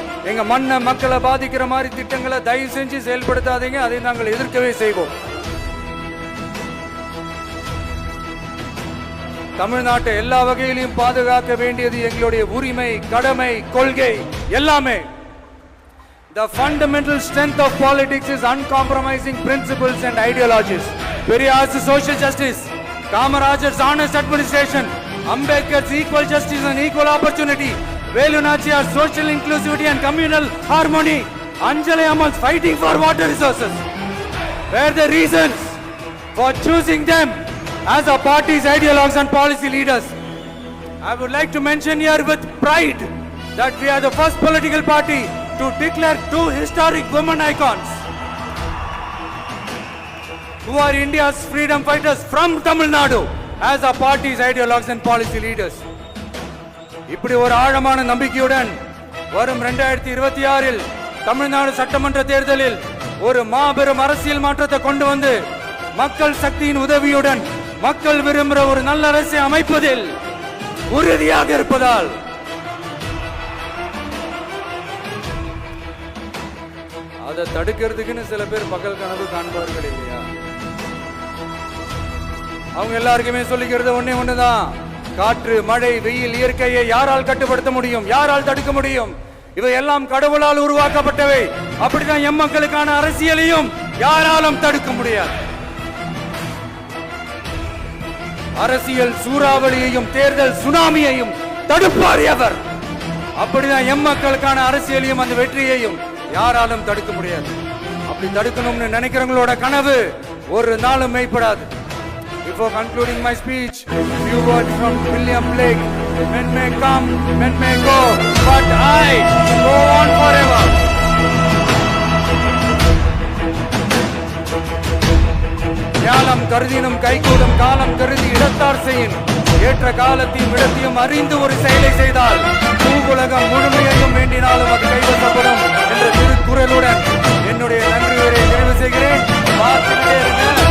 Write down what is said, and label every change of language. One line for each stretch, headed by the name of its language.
Tamil: எங்க மண்ணை, மக்களை பாதிக்கிற மாதிரி திட்டங்களை தயவு செஞ்சு செயல்படுத்தாதீங்க, அதை நாங்கள் எதிர்க்கவே செய்வோம். தமிழ்நாட்டை எல்லா வகையிலும் பாதுகாக்க வேண்டியது எங்களுடைய உரிமை, கடமை, கொள்கை எல்லாமே.
English: The fundamental strength of politics is uncompromising principles and ideologies. Periyar's social justice, Kamarajar's honest administration, Ambedkar's equal justice and equal opportunity, Velu Nachiyar's social inclusivity and communal harmony, Anjali Ammal's fighting for water resources were the reasons for choosing them as our party's ideologues and policy leaders. I would like to mention here with pride that we are the first political party to declare two historic women icons who are India's freedom fighters from Tamil Nadu as our party's ideologues and policy leaders.
Tamil: இப்படி ஒரு ஆழமான நம்பிக்கையுடன் வரும் 2026 தமிழ்நாடு சட்டமன்ற தேர்தலில் ஒரு மாபெரும் அரசியல் மாற்றத்தை கொண்டு வந்து மக்கள் சக்தியின் உதவியுடன் மக்கள் விரும்புகிற ஒரு நல்ல அரசை அமைப்பதில் உறுதியாக இருப்பதால் அதை தடுக்கிறதுக்குன்னு சில பேர் பகல் கனவு காண்பவர்கள் இல்லையா? அவங்க எல்லாருக்குமே சொல்லிக்கிறது ஒண்ணுதான், காற்று, மழை, வெயில், இயற்கையை யாரால் கட்டுப்படுத்த முடியும்? யாரால் தடுக்க முடியும்? இவை எல்லாம் கடவுளால் உருவாக்கப்பட்டவை. அப்படிதான் எம் மக்களுக்கான அரசியலையும் யாராலும் தடுக்க முடியாது. அரசியல் சூறாவளியையும் தேர்தல் சுனாமியையும் தடுப்பார் எவர். அப்படிதான் எம் மக்களுக்கான அரசியலையும் அந்த வெற்றியையும் யாராலும் தடுக்க முடியாது. அப்படி தடுக்கணும்னு நினைக்கிறவங்களோட கனவு ஒரு நாளும் மெய்ப்படாது.
English: Before concluding my speech, few words from William Blake. Men may come, men may go, but I go on forever.
Tamil: காலம் கருதினும் கைகூடும் காலம் கருதி இடத்தார் செய்யின் ஏற்ற காலத்தையும் இடத்தையும் அறிந்து ஒரு செயலை செய்தால் பூவுலகம் முழுமையையும் வேண்டினாலும் அது கைவசப்படும் என்ற திருக்குறளுடன் என்னுடைய நன்றியை நிறைவு செய்கிறேன். பார்த்துட்டே இருங்க.